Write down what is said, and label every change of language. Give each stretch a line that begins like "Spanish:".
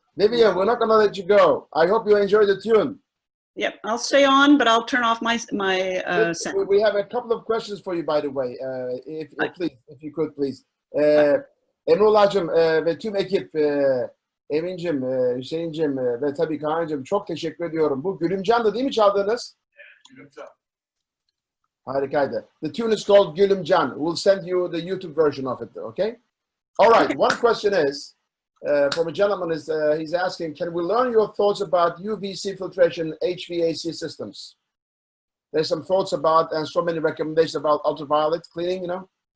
English: Vivian, we're not going to let you go. I hope you enjoy the tune. Yep, I'll stay on, but I'll turn off my sound. We have a couple of questions for you, by the way. If you could, please.
Turkish: Emrullah'cığım ve tüm ekip, Emin'cim, Hüseyin'cim ve tabii Kaan'cığım çok teşekkür ediyorum. Bu Gülümcan'dı değil mi çaldığınız? Gülümcan. Harikaydı.
English: The tune is called Gülümcan. We'll send you the YouTube version of it, okay? All right, one question is, from a gentleman, he's asking, can we learn your thoughts about UVC filtration HVAC systems? There's some thoughts about and so many recommendations about ultraviolet cleaning, you know?